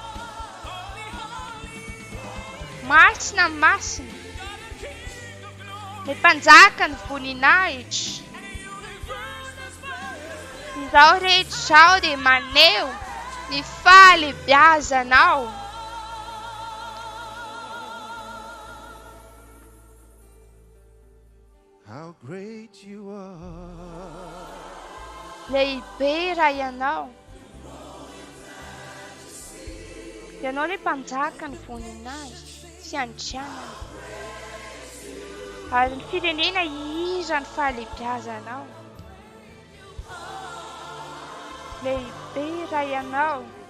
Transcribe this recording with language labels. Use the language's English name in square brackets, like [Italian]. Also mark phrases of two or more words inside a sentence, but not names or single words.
[Malagasy] Masina masina. Ilay mpanjaka ny voninahitra. Izao rehetra izao dia maneho ny fahalebiazanao. [English] How great you are. [Malagasy] Lehibe raha ianao. Ianao ilay mpanjaka ny voninahitra fiandrianana. Ary ny firenena hira ny fahalebiazanao. Lehibe raha ianao.